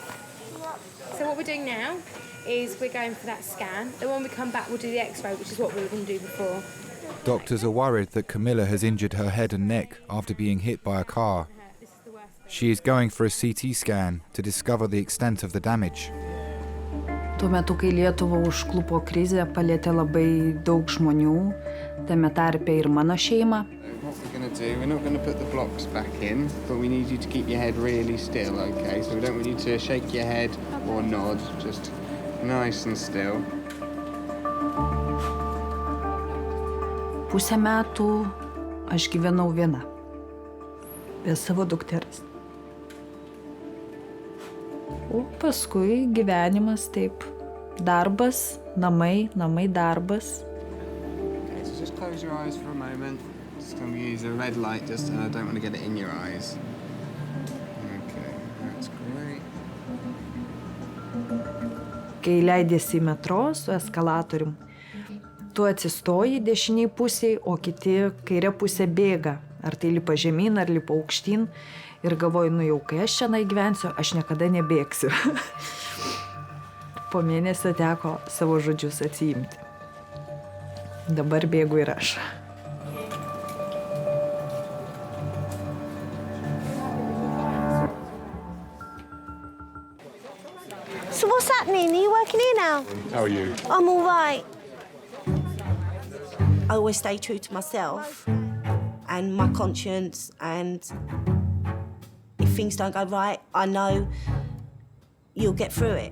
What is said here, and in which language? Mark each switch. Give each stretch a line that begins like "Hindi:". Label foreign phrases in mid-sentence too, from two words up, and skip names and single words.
English: So what we're doing now is we're going for that scan. Then when we come back, we'll do the X-ray, which is what we were going to do before. Doctors are worried that Camilla has injured her head and neck after being hit by a car. She is going for a CT scan to discover the extent of the damage.
Lithuanian: Tuo metu, kai Lietuvą užklupo krizė, palietė labai daug žmonių, tame tarpe ir mano šeimą.
English: What we're going to do, we're not going to put the blocks back in, but we need you to keep your head really still, okay? So we don't want you to shake your head or nod, just nice and still.
Lithuanian: Pusę metų aš gyvenau viena, be savo dukters. O paskui gyvenimas taip, darbas, namai, darbas.
English: Okay, so just close your eyes for a moment. Just going to use a red light just, and I don't want to get it in your eyes. Okay, that's great.
Lithuanian: Kai leidėsi į metro su eskalatorium, tu atsistoji dešiniai pusiai, o kiti kairė pusė bėga. Ar tai lipa žemyn, ar lipa aukštyn. Ir galvoju, nu jau kai aš čia gyvensiu, aš niekada nebėgsiu. Po mėnesio teko savo žodžius atsiimti. Dabar bėgu ir aš.
English: So what's happening? Are you working here now? How are you? I'm all right. I always stay true to myself and my conscience, and if things don't go right, I know you'll get through it.